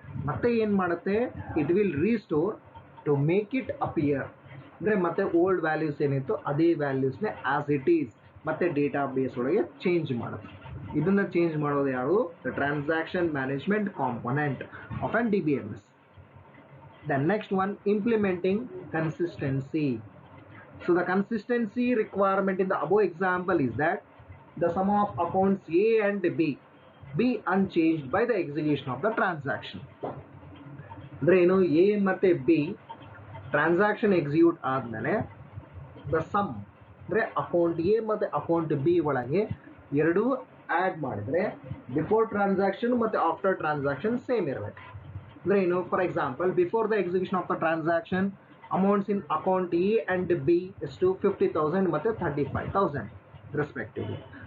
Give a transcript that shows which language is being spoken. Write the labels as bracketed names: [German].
[Kannada] ಮತ್ತೆ ಏನು ಮಾಡುತ್ತೆ, [English] it will restore to make it appear, [Kannada] ಅಂದರೆ ಮತ್ತೆ ಓಲ್ಡ್ ವ್ಯಾಲ್ಯೂಸ್ ಏನಿತ್ತು ಅದೇ ವ್ಯಾಲ್ಯೂಸ್ನೇ [English] as it is [Kannada] ಮತ್ತೆ ಡೇಟಾ ಬೇಸ್ ಒಳಗೆ ಚೇಂಜ್ ಮಾಡುತ್ತೆ. ಇದನ್ನು ಚೇಂಜ್ ಮಾಡೋದು ಯಾವುದು, [English] The transaction management component of on DBMS. The next one, implementing consistency. So the consistency requirement in the above example is that the sum of accounts A and B be unchanged by the execution of the transaction. [Kannada] ಅಂದ್ರೆ ಏನು, A ಮತ್ತೆ B transaction execute ಆದಮೇಲೆ the sum ಅಂದರೆ account A ಮತ್ತು account B ಒಳಗೆ ಎರಡೂ add ಮಾಡಿದರೆ before transaction ಮತ್ತು ಆಫ್ಟರ್ ಟ್ರಾನ್ಸಾಕ್ಷನ್ ಸೇಮ್ ಇರಬೇಕು. ಅಂದರೆ ಏನು, [English] for example before the execution of the transaction amounts in account A and B [Kannada] ಎಷ್ಟು 50,000 ಮತ್ತು 35,000 [English] Respectively.